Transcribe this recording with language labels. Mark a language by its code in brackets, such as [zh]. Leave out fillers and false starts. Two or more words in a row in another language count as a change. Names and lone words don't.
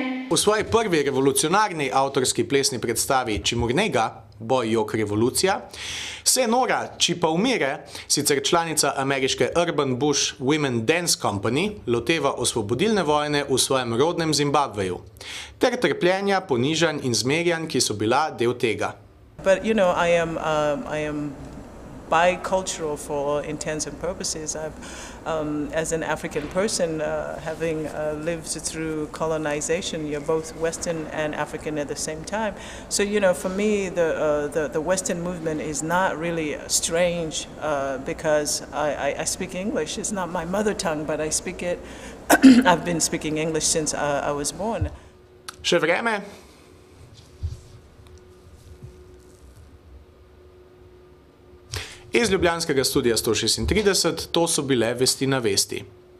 [sl] V svoji prvi revolucionarni avtorski plesni predstavi Čimurnega, Boj, jok, revolucija, se Nora Čipaumire, sicer članica ameriške Urban Bush Women Dance Company, loteva osvobodilne vojne v svojem rodnem Zimbabveju, ter trpljenja, ponižanj in zmerjanj, ki so bila del tega. [en] But you know, I am bicultural for all intents and purposes. As an African person, having lived through colonization, you're both Western and African at the same time. So you know, for me, the Western movement is not really strange because I speak English. It's not my mother tongue, but I speak it. I've been speaking English since I was born. [sl] Še vreme? Iz ljubljanskega studia 136, to so bile Vesti na vesti.